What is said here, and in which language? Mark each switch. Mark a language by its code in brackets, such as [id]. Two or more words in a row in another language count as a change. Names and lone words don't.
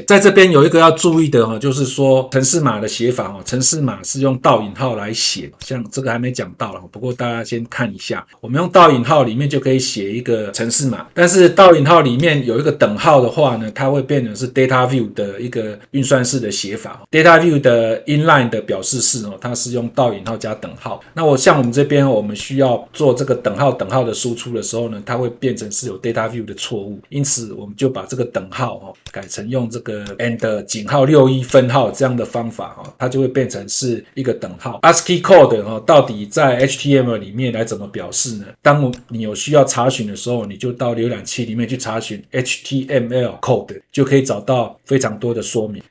[zh] 在這邊有一個要注意的就是說程式碼的寫法，程式碼是用倒引號來寫，像這個還沒講到了，不過大家先看一下。我們用倒引號裡面就可以寫一個程式碼，但是倒引號裡面有一個等號的話呢，它會變成是 data view 的一個運算式的寫法。data view 的 inline 的表示式它是用倒引號加等號。那像我們這邊我們需要做這個等號的輸出的時候呢，它會变成是有 data view 的錯誤，因此我們就把這個等號改成用這個 and 井號61分號這樣的方法，它就會變成是一個等號。 [en] ASCII code [zh] 到底在 HTML 裡面來怎麼表示呢？當你有需要查詢的時候，你就到瀏覽器裡面去查詢 [en] HTML code， [zh] 就可以找到非常多的說明。